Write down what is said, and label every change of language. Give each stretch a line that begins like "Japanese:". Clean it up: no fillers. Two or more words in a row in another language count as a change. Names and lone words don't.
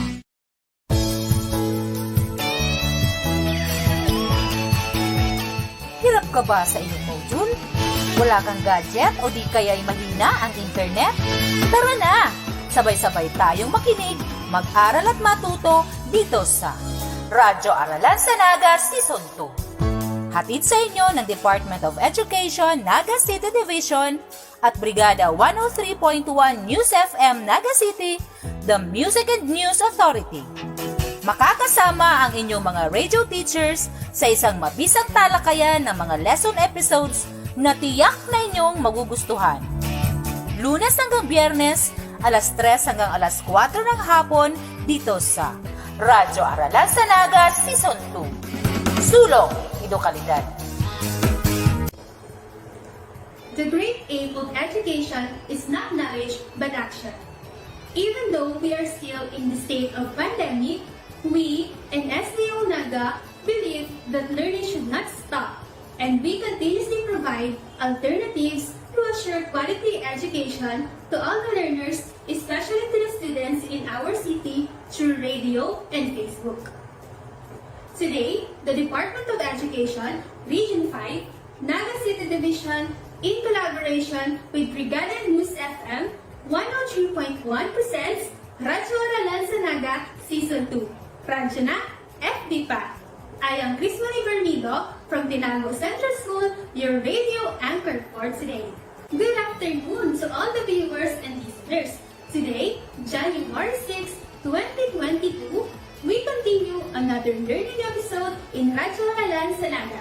Filipino: Hirap ka ba sa iyong module? Wala kang gadget o di kaya'y mahina ang internet? Tara na! Sabay-sabay tayong makinig, mag-aral at matuto dito sa Radyo Aralan sa Naga Season 2. Hatid sa inyo ng Department of Education, Naga City Division at Brigada 103.1 News FM Naga City,
English: the Music and News Authority.
Filipino: Makakasama ang inyong mga
English: radio teachers
Filipino: sa isang mabisang talakayan ng mga
English: lesson episodes
Filipino: na tiyak na inyong magugustuhan. Lunes hanggang Biyernes, alas 3 hanggang alas 4 ng hapon dito sa Radyo Aralan sa Naga Season 2. Sulong, Kalidad.
English: The great aim of education is not knowledge but action. Even though we are still in the state of pandemic, we in SDO Naga believe that learning should not stop, and we continuously provide alternatives to assure quality education to all the learners, especially to the students in our city through radio and Facebook. Today, the Department of Education, Region 5, Naga City Division, in collaboration with Brigada News FM 103.1 presents Radyo Aralan sa Naga Season 2.
Filipino: Radyo na, FB pa.
English: I am Krismarie Bermido from Tabarangao Central School, your radio anchor for today. Good afternoon to all the viewers and listeners. Today, January 6, 2022, we continue another learning episode in Radyo Aralan sa Naga.